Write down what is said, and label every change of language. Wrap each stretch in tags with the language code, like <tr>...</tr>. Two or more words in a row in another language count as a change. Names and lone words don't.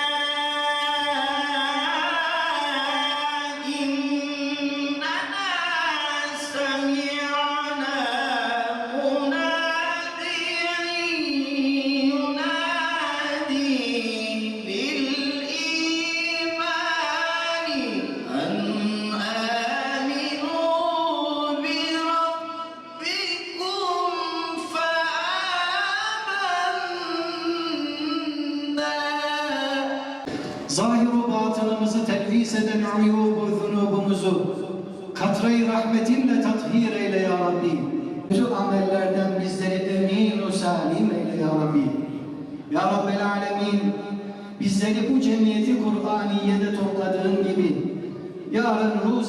<ar>إننا سمعنا مناديا ينادي للإيمان أن آمنوا بربكم فآمنا</ar> <tr>Zahir ve batınımızı telvis eden uyubu, zunubumuzu katre-i rahmetinle tathir eyle</tr> <ar>يا رب.</ar> <tr>Bütün amellerden bizleri emin-u salim eyle</tr> <ar>يا رب. يا رب العالمين,</ar> <tr>bizleri bu cemiyeti Kur'aniye'de topladığın gibi yarın ruzi</tr>